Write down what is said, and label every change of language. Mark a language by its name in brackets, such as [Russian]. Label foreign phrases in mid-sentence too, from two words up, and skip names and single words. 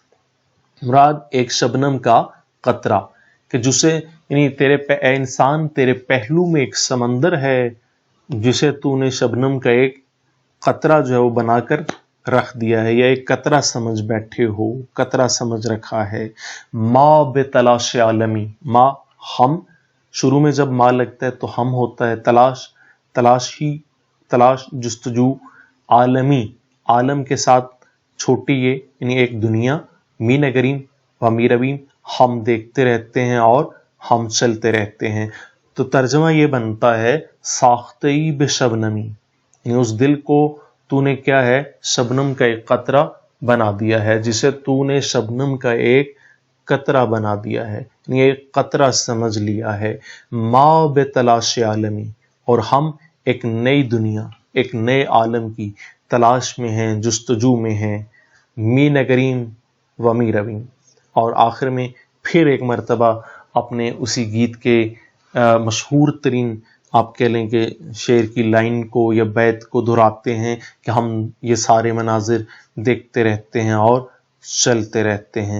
[Urdu] مراد ایک شبنم کا قطرہ، کہ جسے یعنی اے انسان تیرے پہلو میں ایک سمندر ہے جسے تو نے شبنم کا ایک قطرہ جو ہے وہ بنا کر رکھ دیا ہے، یا ایک قطرہ سمجھ بیٹھے ہو، قطرہ سمجھ رکھا ہے. [Persian] ما بے تلاش عالمی، [Urdu] ما ہم، شروع میں جب ما لگتا ہے تو ہم ہوتا ہے. تلاش جستجو. عالمی، عالم کے ساتھ چھوٹی یہ یعنی ایک دنیا. [Persian] می نگریم و می رویم، [Urdu] ہم دیکھتے رہتے ہیں اور ہم چلتے رہتے ہیں. تو ترجمہ یہ بنتا ہے [Persian] ساختی بے شبنمی، [Urdu] یعنی اس دل کو تو نے کیا ہے؟ شبنم کا ایک قطرہ بنا دیا ہے، جسے تو نے شبنم کا ایک قطرہ بنا دیا ہے، یعنی ایک قطرہ سمجھ لیا ہے. [Persian] ما بے تلاش عالمی، [Urdu] اور ہم ایک نئی دنیا، ایک نئے عالم کی تلاش میں ہیں، جستجو میں ہیں. [Persian] می نگریم و می رویم. [Urdu] اور آخر میں پھر ایک مرتبہ اپنے اسی گیت کے مشہور ترین آپ کہہ لیں کہ شعر کی لائن کو یا بیت کو دہراتے ہیں کہ ہم یہ سارے مناظر دیکھتے رہتے ہیں اور چلتے رہتے ہیں۔